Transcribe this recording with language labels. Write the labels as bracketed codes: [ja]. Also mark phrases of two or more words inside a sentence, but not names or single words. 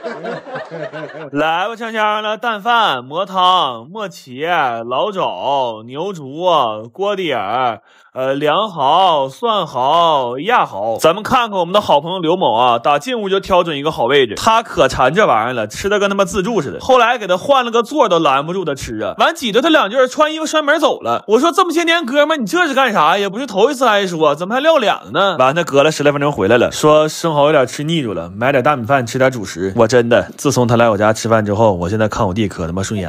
[zh] 來吧，嗆嗆的蛋飯、磨湯、磨茄、老肘、牛竹、鍋底兒。涼蠔、蒜蠔、鴨蠔，咱們看看我們的好朋友劉某啊，打進屋就挑準一個好位置，他可饞這玩意兒了，吃的跟他媽自助似的。後來給他換了個座都攔不住他吃啊，完擠着他2句，穿衣服摔門走了。我說這麼些年哥們，你這是幹啥？也不是頭一次挨說，怎麼還撂臉了呢？完他隔了10來分鐘回來了，說生蠔有點吃膩住了，買點大米飯吃點主食。我真的，自從他來我家吃飯之後，我現在看我弟可他媽順眼了。